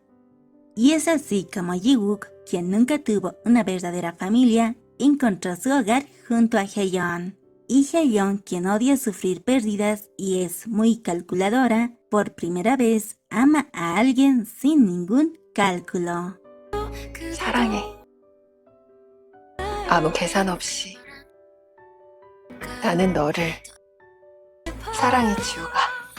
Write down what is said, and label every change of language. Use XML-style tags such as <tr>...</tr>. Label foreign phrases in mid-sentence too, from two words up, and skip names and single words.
<es>Y es así como Ji-wook, quien nunca tuvo una verdadera familia, encontró su hogar junto a Hye-yeon. Y Hye-yeon, quien odia sufrir pérdidas y es muy calculadora, por primera vez ama a alguien sin ningún cálculo.</es> <ko>사랑해. 아무 계산 없이 나는 너를 사랑해, 지우가.</ko>